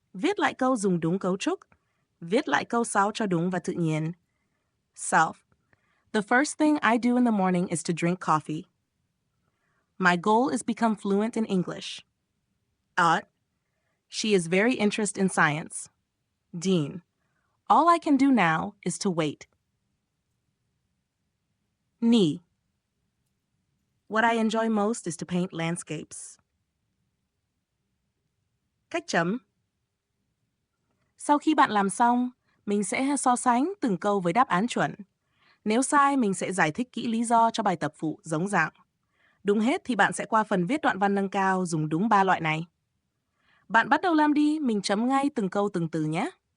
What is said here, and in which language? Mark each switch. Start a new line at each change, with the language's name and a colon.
Vietnamese: Viết lại câu dùng đúng cấu trúc. Viết lại câu sao cho đúng và tự nhiên. Self.
English: The first thing I do in the morning is to drink coffee. My goal is become fluent in English. Art. She is very interested in science. Dean. All I can do now is to wait. Ni. What I enjoy most is to paint landscapes.
Vietnamese: Cách chấm. Sau khi bạn làm xong, mình sẽ so sánh từng câu với đáp án chuẩn. Nếu sai, mình sẽ giải thích kỹ lý do cho bài tập phụ giống dạng. Đúng hết thì bạn sẽ qua phần viết đoạn văn nâng cao dùng đúng 3 loại này. Bạn bắt đầu làm đi, mình chấm ngay từng câu từng từ nhé.